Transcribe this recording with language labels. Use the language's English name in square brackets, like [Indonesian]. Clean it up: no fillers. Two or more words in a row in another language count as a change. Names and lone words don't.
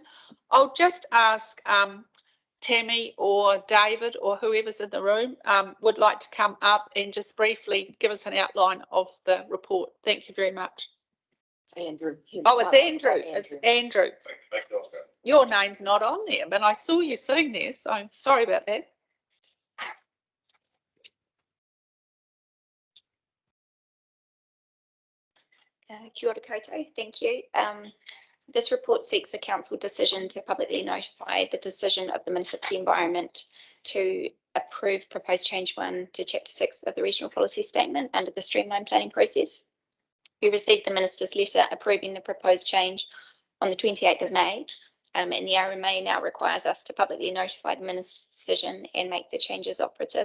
[English] I'll just ask Tammy or David or whoever's in the room would like to come up and just briefly give us an outline of the report. Thank you very much. It's Andrew. Oh, it's Andrew. It's Andrew. Your name's not on there, but I saw you sitting there, so I'm sorry about that. [Māori] Kia ora koutou, [English] thank you. This report seeks a council decision to publicly notify the decision of the Minister for the Environment to approve proposed change 1 to chapter 6 of the regional policy statement under the streamlined planning process. We received the minister's letter approving the proposed change on the 28th of May, and the RMA now requires us to publicly notify the minister's decision and make the changes operative.